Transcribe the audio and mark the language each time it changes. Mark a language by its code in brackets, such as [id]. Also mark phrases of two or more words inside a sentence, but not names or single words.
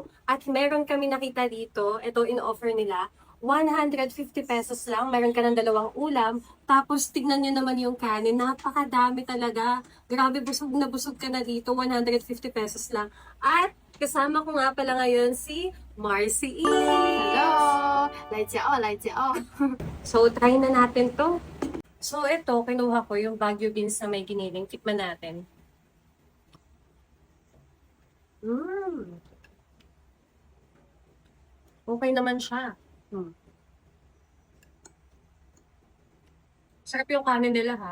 [tl] At meron kami nakita dito, ito in-offer nila, 150 pesos lang, meron ka ng 2 ulam, tapos tignan nyo naman yung kanin, napakadami talaga. Grabe, busog ka na dito, 150 pesos lang. At kasama ko nga pala ngayon si Marcy Eats. Hello! [zh] 来家哦，来家哦。 [tl] So, try na natin to. So, ito, kinuha ko yung Baguio beans na may giniling. Tikman natin. Okay naman siya. Sarap yung kanin nila ha.